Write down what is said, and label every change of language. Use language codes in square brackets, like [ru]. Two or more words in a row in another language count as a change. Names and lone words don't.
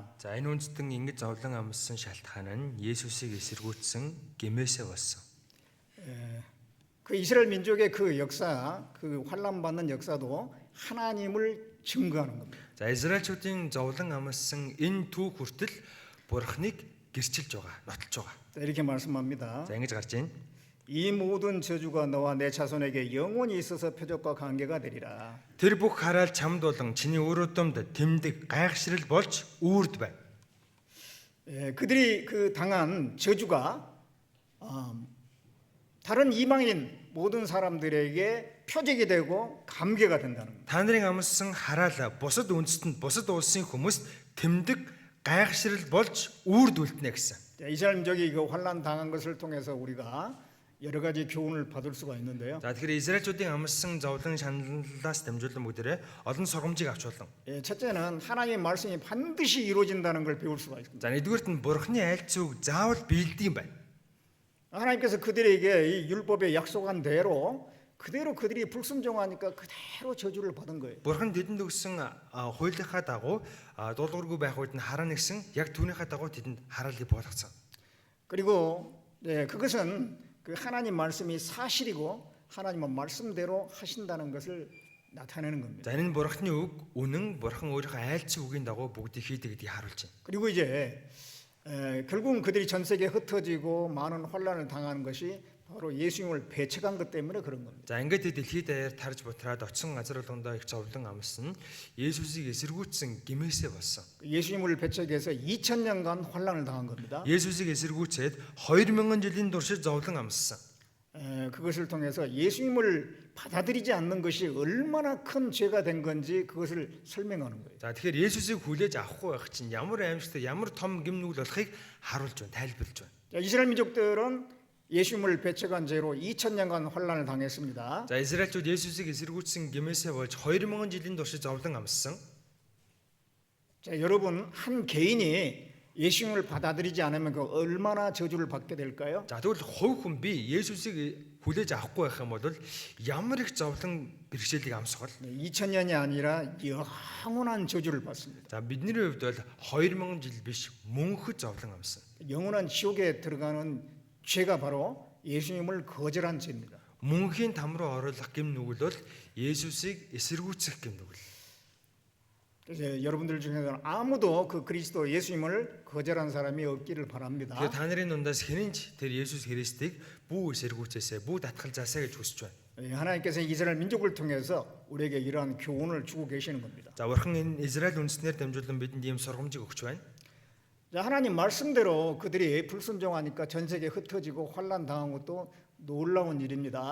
[mn] За энэ үндэстэн ингэж зовлон амссан шалтгаан нь Есүсийг эсэргүүцсэн гэмээсээ болсон. [ko] 그 이스라엘 민족의 그 역사, 그 환난 받는 역사도 하나님을 증거하는 겁니다. [mn] За Израильчүүдийн зовлон амссан энэ түүх хүртэл Бурхныг гэрчилж байгаа, нотолж байгаа. [ko] 자, 이렇게 말씀합니다. [mn] За ингэж гарч ийн. [ko] 이 모든 저주가 너와 내 자손에게 영원히 있어서 표적과 관계가 되리라. [mn] Тэр бүх хараал чамд болон чиний өрөөдөмд тэмдэг гайхшрал болж үүрд байна. [ko] 그들이 그 당한 저주가 다른 이방인 모든 사람들에게 표적이 되고 감개가 된다는 겁니다. [mn] Та нарын амссан хараал бусад үндэстэнд бусад улсын хүмүүст тэмдэг гайхшрал болж үүрд үлднэ гэсэн. [ko] 이스라엘 민족이 그 환난 당한 것을 통해서 우리가 여러 가지 교훈을 받을 수가 있는데요. [mn] За тэгэхээр Израильчүүдийн амссан зовлон шаналлаас дамжуулан бүгдээрээ олон сургамжийг авч болно. [ko] 첫째는 하나님의 말씀이 반드시 이루어진다는 걸 배울 수가 있습니다. [mn] За нэгдүгürt нь Бурхны айлцыг заавал биелдэг юм байна. [ko] 하나님께서 그들에게 이 율법에 약속한 대로 그대로 그들이 불순종하니까 그대로 저주를 받은 거예요. [mn] Бурхан тэдэнд өгсөн хуулийнхаа дагуу дуулуургүй байх үед нь хараа нэгсэн яг түүнийхээ дагуу тэдэнд хараалыг буулгацсан. [ko] 그리고 그것은 그 하나님 말씀이 사실이고 하나님은 말씀대로 하신다는 것을 나타내는 겁니다. [mn] За энэ нь Бурхны үг, үнэн, Бурхан өөрийнхөө айлцсан үгийн дагуу бүгдийг хийдэг гэдгийг харуулж байна. [ko] 그리고 이제 결국은 그들이 전 세계에 흩어지고 많은 혼란을 당하는 것이 바로 예수님을 배척한 것 때문에 그런 겁니다. [mn] За ингээд дэлхийд даяар тарж бутраад очсон газар болгондоо их зовлон амссан Есүсийг эсэргүүцсэн гэмээсээ болсон. [ko] 예수님을 배척해서 2000년간 혼란을 당한 겁니다. [mn] Есүсийг эсэргүүцээд 2000 жилийн туршид зовлон амссан. [ko] 그것을 통해서 예수님을 받아들이지 않는 것이 얼마나 큰 죄가 된 건지 그것을 설명하는 거예요. [mn] За тэгэхээр Есүсийг хүлээж авахгүй байх чинь ямар аимшигтай, ямар том гим нүгэл болохыг харуулж байна, тайлбарлаж байна. [ko] 자, 이스라엘 민족들은 예수님을 배척한 죄로 2000년간 환란을 당했습니다. [mn] За Израильчууд Есүсийг эсэргүүцсэн гимээсээ болж 2000 жилийн турш зовлон амссан. [ko] 자, 여러분 한 개인이 예수님을 받아들이지 않으면 그 얼마나 저주를 받게 될까요? [mn] За тэгвэл хувь хүн би Есүсийг хүлээж авахгүй байх юм бол ямар их зовлон бэрхшээлийг амсах вэ? [ko] 2000년이 아니라 영원한 저주를 받습니다. [mn] За бидний хувьд бол 2000 жил биш мөнхөд зовлон амсан. [ko] 영원한 지옥에 들어가는 죄가 바로 예수님을 거절한 죄입니다. [mn] Мөнхийн там руу оруулах гим нүгэл бол Есүсийг эсэргүүцэх гим нүгэл. [ko] 그래서 여러분들 중에서는 아무도 그 그리스도 예수님을 거절한 사람이 없기를 바랍니다. [mn] Тэгэхээр та нарын дундаас хэн ч тэр Есүс Христийг бүү эсэргүүцээсэй, бүү татгалзаасаа гэж хүсэж байна. [ko] 하나님께서 이스라엘 민족을 통해서 우리에게 이러한 교훈을 주고 계시는 겁니다. [mn] За бурхан энэ Израиль үндэснээр дамжуулан бидэнд ийм сургамжийг өгч байна. [ko] 자, 하나님 말씀대로 그들이 불순종하니까 전 세계에 흩어지고 환난 당한 것도 놀라운 일입니다.